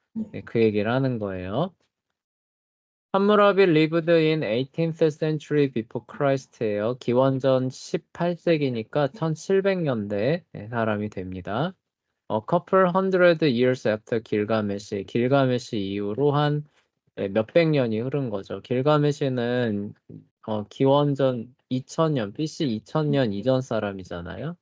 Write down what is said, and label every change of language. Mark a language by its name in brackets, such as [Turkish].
[Korean] 네, 그 얘기를 하는 거예요. [English] 함무라비 lived in 18th century before Christ예요. [Korean] 기원전 18세기니까 1700년대 사람이 됩니다. [English] couple hundred years after [Korean] 길가메시 이후로 한 몇백 년이 흐른 거죠. 길가메시는 기원전 2000년, BC 2000년 이전 사람이잖아요.